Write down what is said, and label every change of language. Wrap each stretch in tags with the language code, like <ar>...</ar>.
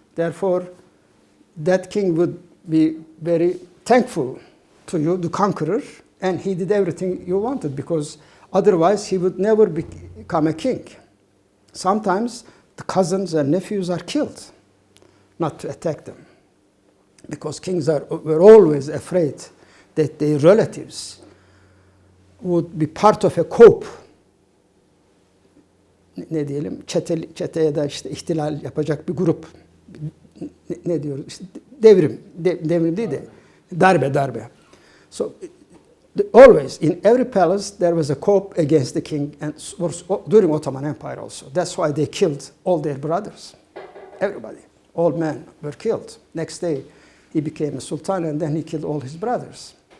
<en>Therefore, that king would be very thankful to you, the conqueror, and he did everything you wanted, because otherwise he would never become a king. Sometimes the cousins and nephews are killed, not to attack them, because kings were always afraid that their relatives would be part of a coup.</en> <tr>Ne diyelim, çeteye da işte ihtilal yapacak bir grup. Ne diyoruz? İşte devrim değil de darbe.</tr> <en>So always in every palace there was a coup against the king, and during Ottoman Empire also. That's why they killed all their brothers. Everybody, all men were killed. Next day he became a sultan, and then he killed all his brothers.</en>